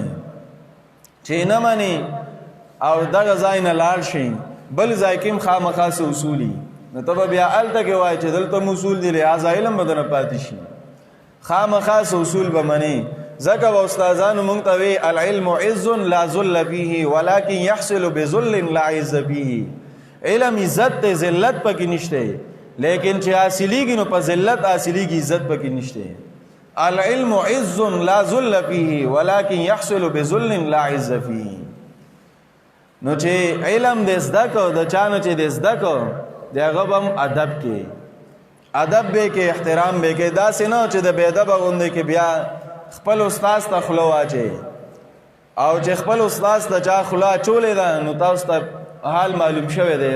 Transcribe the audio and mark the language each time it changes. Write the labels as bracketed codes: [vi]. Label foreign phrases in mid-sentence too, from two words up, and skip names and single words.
[ps] چې نه مني او دغه ځای نه لاړ شي بل ځای کې هم خامخا څه اصولي، نو ته به بیا هلته کې وایي چې دلته م اصول دي لهذا علم به دنه پاتې شي، خامخا څه اصول به مني. ځکه به استادانو مونږ ته وی [ar] العلم عز لا ذل فیه ولکن یحصل بذل لا عز فیه، [ps] علم عزت ته ذلت پکې نشته، لیکن چې حاصلیږي نو په ذلت حاصلیږي، عزت پکې نشته. [ar] العلم عز لا ذل فیه ولکن یحصل بذل لا عز فیه. [ps] نو چې علم دې زده کو د چا نه چې دې زده کو د هغه به هم ادب کې ادب به کې احترام به کې، داسې نه چې د بې ادبه غوندې کې بیا خپل استاد ته خوله واچوي، او چې خپل استاد ته چا خوله اچولې ده نو تاسو ته حال معلوم شوی دی.